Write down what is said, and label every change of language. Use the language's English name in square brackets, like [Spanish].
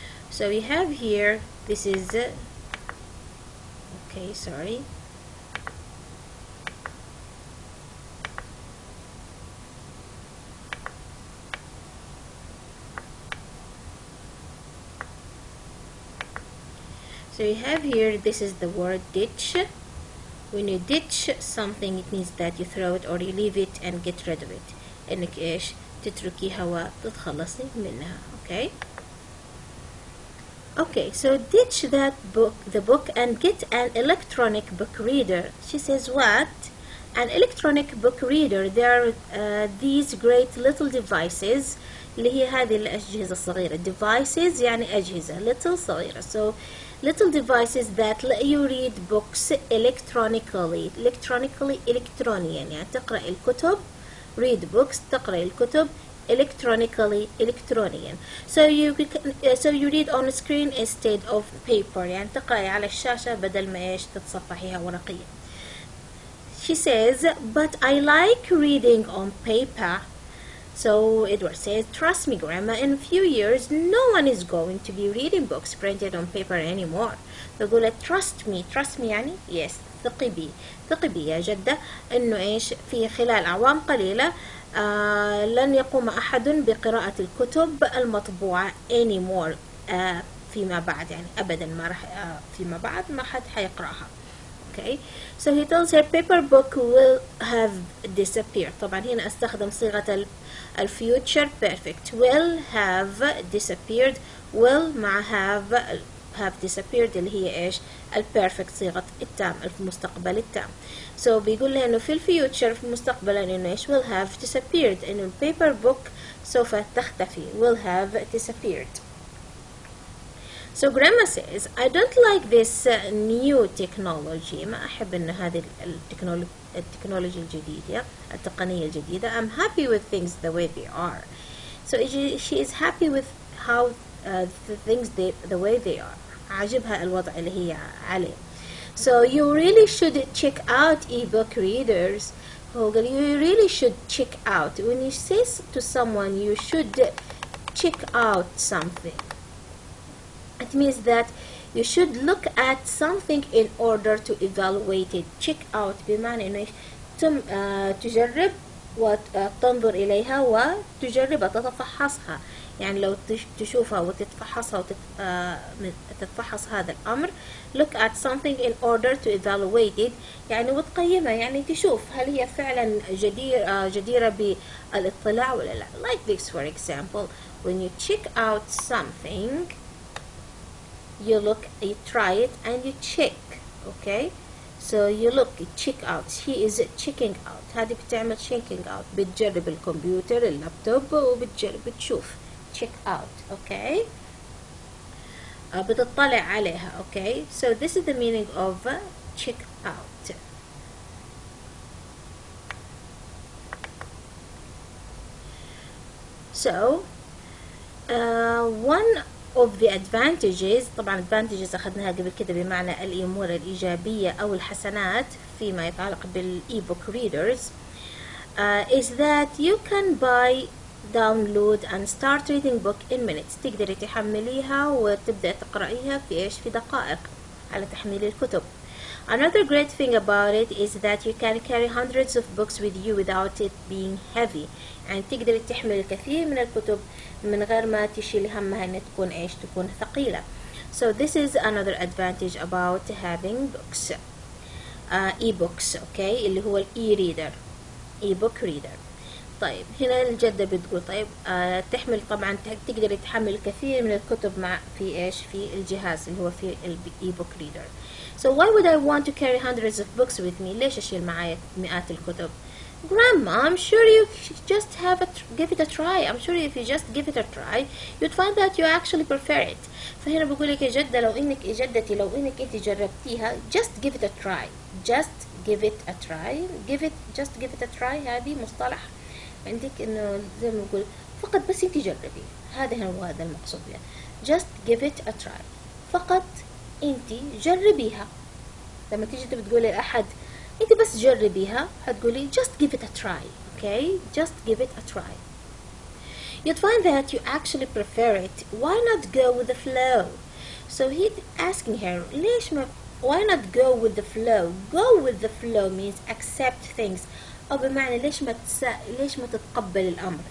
[English] So we have here, this is okay, sorry, so you have here, this is the word ditch. When you ditch something, it means that you throw it or you leave it and get rid of it. [Arabic] انك ايش؟ تتركيها وتتخلصي منها. [English] okay, okay, so ditch that book, the book, and get an electronic book reader. She says what? An electronic book reader. There are these great little devices [Arabic] اللي هي هذه الأجهزة الصغيرة. devices يعني أجهزة، little صغيرة. [English] so little devices that let you read books electronically. [Arabic] إلكترونيا يعني تقرأ الكتب. [English] read books [Arabic] تقرأ الكتب electronically إلكترونيا. [English] so you read on screen instead of paper [Arabic] يعني تقرأي على الشاشة بدل ما ايش تتصفحيها ورقيا. [English] She says but I like reading on paper. So Edward says, trust me, Grandma, in a few years, no one is going to be reading books printed on paper anymore. [Arabic] تقول [English] trust me [Arabic] يعني yes، ثقي بي يا جدة إنه إيش في خلال أعوام قليلة لن يقوم أحد بقراءة الكتب المطبوعة anymore فيما بعد، يعني أبدا ما راح فيما بعد ما حد حيقرأها. [English] okay. So he tells her paper book will have disappeared. [Arabic] طبعا هنا استخدم صيغة الفيوتشر perfect. [English] will have disappeared. [Arabic] will مع [English] have disappeared [Arabic] اللي هي ايش؟ البيرفكت، صيغة التام، المستقبل التام. So بيقول لها انه في الفيوتشر في المستقبل انه ايش؟ [English] will have disappeared، [Arabic] انه البيبر بوك سوف تختفي. [English] will have disappeared. So grandma says I don't like this new technology. [Arabic] ما أحب إن هذه التكنولوجيا الجديدة، التقنية الجديدة. [English] I'm happy with things the way they are. So she is happy with how the things the way they are. [Arabic] عاجبها الوضع اللي هي عليه. [English] So you really should check out ebook readers. You really should check out. When you say to someone you should check out something, it means that you should look at something in order to evaluate it. [Arabic] Check out بمعنى إنه تجرب وتنظر إليها وتجربها، تتفحصها. يعني لو تشوفها وتتفحصها تتفحص هذا الأمر. [English] look at something in order to evaluate it، [Arabic] يعني وتقيمها، يعني تشوف هل هي فعلا جديرة بالاطلاع ولا لا. [English] like this for example, when you check out something you look, you try it and you check. okay, so you look, you check out. she is checking out. [Arabic] هذه بتعمل [English] checking out، [Arabic] بتجرب الكمبيوتر اللابتوب بتشوف check out. okay, بتطلع عليها. [English] okay, so this is the meaning of check out. so one of the advantages، طبعا advantages [Arabic] أخذناها قبل كده بمعنى الأمور الإيجابية أو الحسنات فيما يتعلق بالإيبوك [English] readers is that you can buy, download and start reading book in minutes. [Arabic] تقدري تحمليها وتبدأ تقرأيها في إيش؟ في دقائق على تحميل الكتب. [English] Another great thing about it is that you can carry hundreds of books with you without it being heavy. [Arabic] يعني تقدري تحمل الكثير من الكتب من غير ما تشيلي همها إن تكون إيش؟ تكون ثقيلة. [English] So this is another advantage about having books. e-books. [Arabic] okay, اللي هو e-reader. [English] e-book reader. [Arabic] طيب هنا الجدة بتقول طيب تحمل، طبعا تقدري تحمل الكثير من الكتب مع في إيش؟ في الجهاز اللي هو في [English] e-book reader. So why would I want to carry hundreds of books with me? [Arabic] ليش أشيل معايا مئات الكتب؟ [English] Grandma, I'm sure you just give it a try. I'm sure if you just give it a try, you'd find that you actually prefer it. [Arabic] فهنا بقول لك يا جدة لو إنك أنت جربتيها [English] just give it a try. Just give it a try. Just give it a try. [Arabic] هذه مصطلح عندك إنه زي ما نقول فقط بس أنت جربي. هذا هو المقصود يعني. [English] Just give it a try. [Arabic] فقط أنت جربيها. لما تيجي بتقولي لأحد انت بس جربيها هتقولي [English] just give it a try. okay, just give it a try. You'd find that you actually prefer it. Why not go with the flow? So he's asking her [Arabic] ليش ما [English] why not go with the flow? Go with the flow means accept things، [Arabic] أو بمعنى ليش ما تتقبل الأمر.